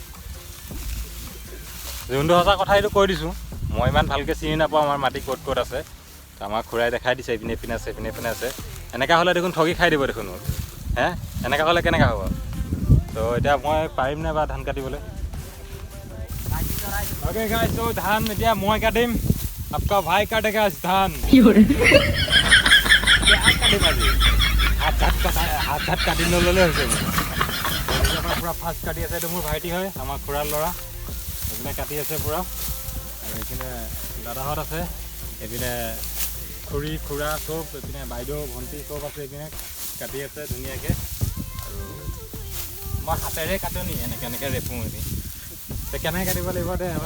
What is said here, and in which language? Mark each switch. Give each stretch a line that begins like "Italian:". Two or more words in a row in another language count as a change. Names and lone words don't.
Assamese: যোনটো সঁচা কথা এইটো কৈ দিছোঁ মই ইমান ভালকৈ চিনি নাপাওঁ আমাৰ মাটি ক'ত ক'ত আছে তো আমাক খুৰাই দেখাই দিছে এইপিনে এইপিনে আছে এইপিনে এইপিনে আছে এনেকুৱা হ'লে দেখোন ঠগি খাই দিব দেখোন হে এনেকুৱা হ'লে কেনেকুৱা হ'ব তো এতিয়া মই পাৰিম নে বা ধান কাটিবলৈ
English: Okay guys, so
Hindi: धान
Assamese: এতিয়া মই কাটিম
Hindi: आपका भाई काटेगा धान हाथ काटी নললে
Assamese: হৈছে মোৰ পুৰা ফাষ্ট কাটি আছে এইটো মোৰ ভাইটি হয় আমাৰ খুৰাৰ ল'ৰা এইপিনে কাটি আছে পুৰা আৰু এইপিনে দাদাহঁত আছে এইপিনে খুৰী খুৰা চব এইপিনে বাইদেউ ভণ্টি চব আছে এইপিনে কাটি আছে ধুনীয়াকৈ আৰু মই হাতেৰে কাটোনি এনেকৈ ৰেপো এনে কেনেকৈ কাটিব লাগিব দে